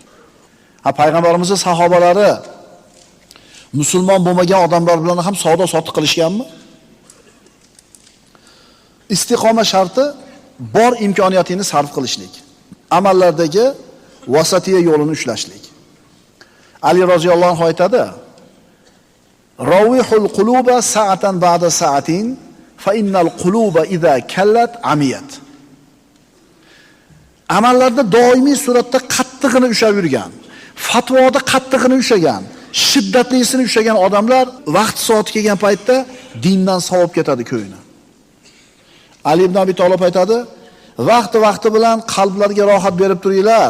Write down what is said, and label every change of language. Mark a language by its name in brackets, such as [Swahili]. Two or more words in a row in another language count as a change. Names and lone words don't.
[Uzbek] Payg'ambarimizning sahobalari musulmon bo'lmagan odamlar bilan ham savdo sotiq qilishganmi? Istiqoma sharti bor imkoniyatingni sarf qilishlik. Amallardagi vasatiya yo'lini ushlashlik. [Arabic] Ali رضي الله عنه aytadi: روحوا القلوب ساعة بعد ساعة فإن القلوب إذا كلت عميت." [Uzbek] Amallarda doimiy suratda qattig'ini ushlab yurgan, fatvoda qattig'ini ushlagan, shiddatlisini ushlagan odamlar vaqt soati kelgan paytda dindan sovib ketadi ko'yini. Ali ibn Abi Talib aytadi: "Vaqti bilan qalblarga rohat berib turinglar.